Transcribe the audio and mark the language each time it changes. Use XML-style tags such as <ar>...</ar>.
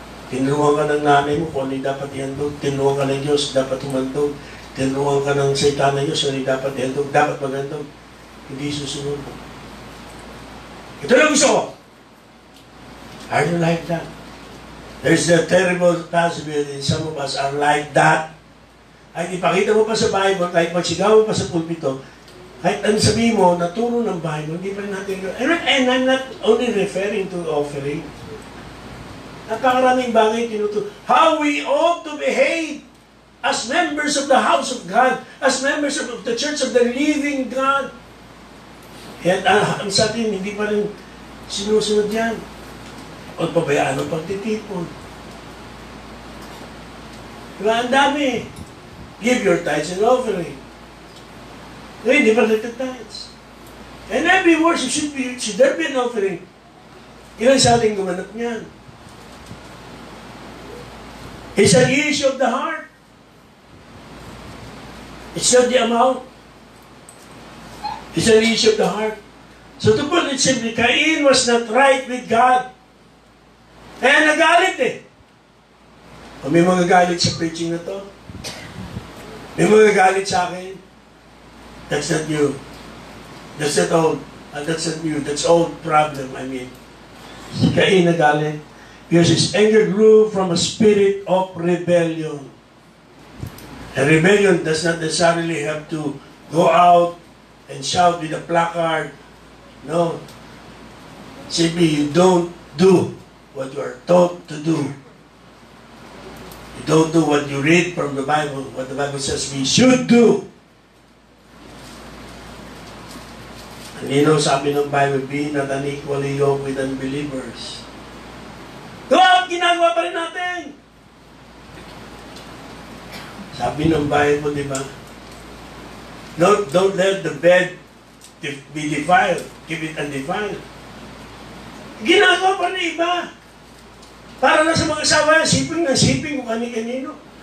<tl>Tinuruan ka ng nanay mo kung ano yung dapat ihandog. Tinuruan ka ng Diyos, dapat humandog. Tinuruan ka ng Satan ng Diyos, ano yung dapat ihandog, dapat maghandog. Hindi susunod. Ito lang gusto ko.</tl> <en>Are you like that? There's a terrible possibility some of us are like that.</en> <tl>Ay, ipakita mo pa sa Bible, kahit magsigaw mo pa sa pulpito, kahit ano sabihin mo, naturo ng Bible, hindi pa rin natin.</tl> <en>And I'm not only referring to offering.</en> <tl>Napakaraming bagay tinuturo.</tl> <en>How we ought to behave as members of the house of God, as members of the church of the living God.</en> <tl>At ang sa atin, hindi pa rin sinusunod yan. O pabayaan ang pagtitipon. Diba? Ang dami.</tl> <en>Give your tithes and offering.</en> <tl>Ngayon, hindi pa nagtitithes.</tl> <en>And every worship should there be an offering.</en> <tl>Ilan sa ating gumanap niyan?</tl> <en>It's an issue of the heart. It's not the amount. It's an issue of the heart. So to put it simply, Cain was not right with God.</en> <tl>Kaya nagalit eh. O may mga galit sa preaching na to. May mga galit sa akin.</tl> <en>That's not new. That's not old. That's not new. That's old problem, I mean.</en> <tl>Si Cain nagalit.</tl> <en>Because his anger grew from a spirit of rebellion. And rebellion does not necessarily have to go out and shout with a placard. No. Simply, you don't do what you are taught to do. You don't do what you read from the Bible, what the Bible says we should do.</en> <tl>Nino sabi ng Bible,</tl> <en>be not unequally yoked with unbelievers.</en> <tl>Ginagawa pa rin natin. Sabi ng Bible, di ba?</tl> <en>Don't let the bed be defiled. Keep it undefiled.</en> <tl>Ginagawa pa rin iba. Para na sa mga asawa, siping ng siping kung kani-kanino.</tl>